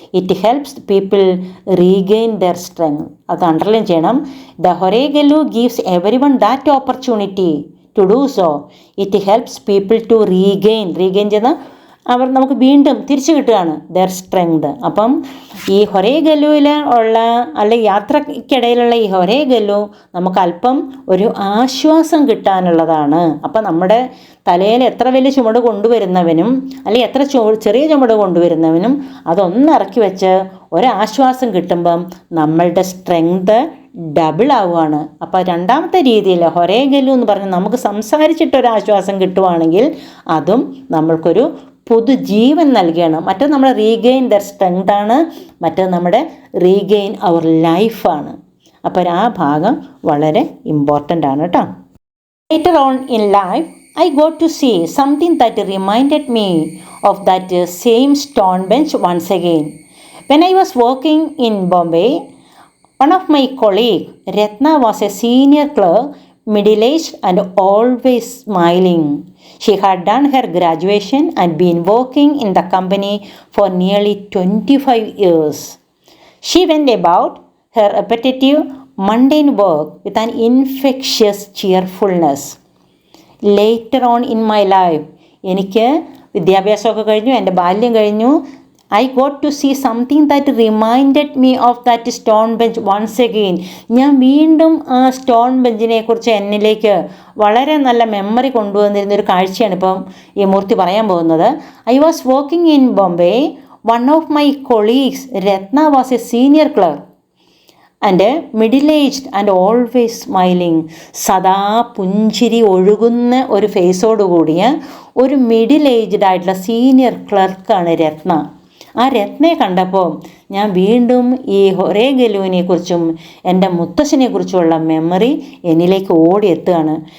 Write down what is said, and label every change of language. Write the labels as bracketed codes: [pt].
[en] It helps people regain their strength. [ml] അത് underline ചെയ്യണം. [en] The horigallu gives everyone that opportunity to do so. It helps people to regain [ml] ചെയ്യുന്ന അവർ നമുക്ക് വീണ്ടും തിരിച്ചു കിട്ടുകയാണ് [en] Their strength. [ml] അപ്പം ഈ ഹൊറിഗല്ലുവിൽ ഉള്ള അല്ലെങ്കിൽ യാത്രയ്ക്കിടയിലുള്ള ഈ ഹൊറിഗല്ലു നമുക്ക് അല്പം ഒരു ആശ്വാസം കിട്ടാനുള്ളതാണ്. അപ്പം നമ്മുടെ തലയിൽ എത്ര വലിയ ചുമട് കൊണ്ടുവരുന്നവനും അല്ലെങ്കിൽ എത്ര ചെറിയ ചുമട് കൊണ്ടുവരുന്നവനും അതൊന്നിറക്കി വെച്ച് ഒരാശ്വാസം കിട്ടുമ്പം നമ്മളുടെ സ്ട്രെങ്ത് ഡബിൾ ആവുകയാണ്. അപ്പോൾ രണ്ടാമത്തെ രീതിയിൽ ഹൊറിഗല്ലു എന്ന് പറഞ്ഞാൽ നമുക്ക് സംസാരിച്ചിട്ടൊരാശ്വാസം കിട്ടുവാണെങ്കിൽ അതും നമ്മൾക്കൊരു പുതുജീവൻ നൽകുകയാണ്. മറ്റത് നമ്മൾ [en] regain their strength [ml] ആണ്, മറ്റത് നമ്മുടെ റീഗെയിൻ അവർ ലൈഫാണ്. അപ്പോൾ ആ ഭാഗം വളരെ ഇമ്പോർട്ടൻ്റ് ആണ് കേട്ടോ. [en] Later on in life I got to see something that reminded me of that same stone bench once again. When I was working in Bombay, one of my colleagues, Ratna, was a senior clerk, middle-aged and always smiling. She had done her graduation and been working in the company for nearly 25 years. She went about her repetitive, mundane work with an infectious cheerfulness. Later on in my life, [ml] എനിക്ക് വിദ്യാഭ്യാസമൊക്കെ കഴിഞ്ഞു, എൻ്റെ ബാല്യം കഴിഞ്ഞു. [en] I got to see something that reminded me of that stone bench once again. [ml] ഞാൻ വീണ്ടും ആ stone ബെഞ്ചിനെ കുറിച്ച് എന്നിലേക്ക് വളരെ നല്ല മെമ്മറി കൊണ്ടുവന്നിരുന്നൊരു കാഴ്ചയാണ് ഇപ്പം ഈ മൂർത്തി പറയാൻ പോകുന്നത്. [en] I was working in Bombay. One of my colleagues, Ratna, was a senior clerk. And middle aged and always smiling, [ml] സദാ പുഞ്ചിരി ഒഴുകുന്ന ഒരു ഫേസോട് കൂടിയ ഒരു മിഡിൽ ഏജ്ഡ് ആയിട്ടുള്ള സീനിയർ ക്ലർക്കാണ് രത്ന. ആ രത്നയെ കണ്ടപ്പോൾ ഞാൻ വീണ്ടും ഈ ഹൊറേ ഗെലുവിനെ കുറിച്ചും എൻ്റെ മുത്തശ്ശനെ കുറിച്ചുമുള്ള മെമ്മറി എന്നിലേക്ക് ഓടിയെത്തുകയാണ്.